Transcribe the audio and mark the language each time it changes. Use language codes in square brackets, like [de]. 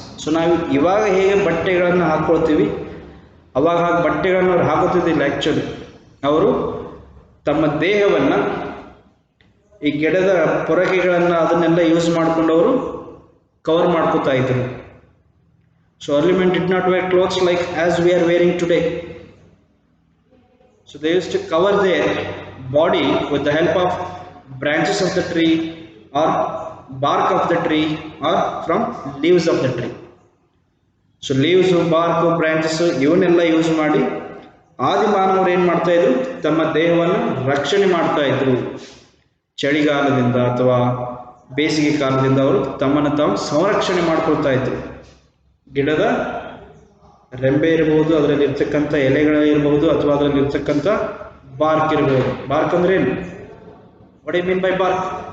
[kn] So ನಾವು ಇವಾಗ ಹೇಗೆ ಬಟ್ಟೆಗಳನ್ನು ಹಾಕ್ಕೊಳ್ತೀವಿ, ಅವಾಗ ಹಾಗೆ ಬಟ್ಟೆಗಳನ್ನು ಅವ್ರು ಹಾಕೋತಿದ್ದಿಲ್ಲ. ಆ್ಯಕ್ಚುಲಿ ಅವರು ತಮ್ಮ ದೇಹವನ್ನು, ಈ ಗಿಡದ ಪೊರಕೆಗಳನ್ನು ಅದನ್ನೆಲ್ಲ ಯೂಸ್ ಮಾಡಿಕೊಂಡು ಅವರು ಕವರ್ ಮಾಡ್ಕೋತಾ ಇದ್ರು. [en] So early men did not wear clothes like as we are wearing today. So they used to cover their body with the help of branches of the tree or bark of the tree or from leaves of the tree. [kn] So leaves, bark, branches ಇವನ್ನೆಲ್ಲ use ಮಾಡಿ ಆದಿಮಾನವರು ಏನು ಮಾಡ್ತಾ ಇದ್ರು, ತಮ್ಮ ದೇಹವನ್ನು ರಕ್ಷಣೆ ಮಾಡ್ತಾ ಇದ್ರು. ಚಳಿಗಾಲದಿಂದ ಅಥವಾ ಬೇಸಿಗೆ ಕಾಲದಿಂದ ಅವರು ತಮ್ಮನ್ನು ತಾವು ಸಂರಕ್ಷಣೆ ಮಾಡ್ಕೊಳ್ತಾ ಇದ್ರು. ಗಿಡದ ರೆಂಬೆ ಇರಬಹುದು, ಅದರಲ್ಲಿ ಇರ್ತಕ್ಕಂಥ ಎಲೆಗಳಿರಬಹುದು, ಅಥವಾ ಅದರಲ್ಲಿ ಇರ್ತಕ್ಕಂಥ ಬಾರ್ಕ್ ಇರಬಹುದು. ಬಾರ್ಕ್ ಅಂದ್ರೆ ಏನು? [en] What you mean by bark?